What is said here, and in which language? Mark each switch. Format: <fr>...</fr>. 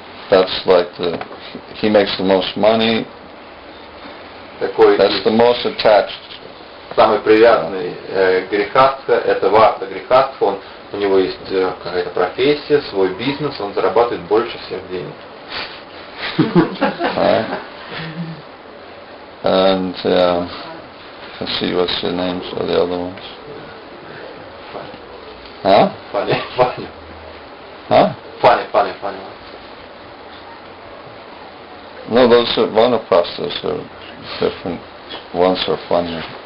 <en>That's like he makes the most money. That's the most attached.</en> <ru>Самый привязанный грехастха — это Варта Грехастха. У него есть какая-то профессия, свой бизнес, он зарабатывает больше всех денег.</ru> <en>Right. And let's see, what's the names of the other ones? Huh? Funny. Huh? Funny. No, those are vanaprasthas are different. Ones are funny.</en>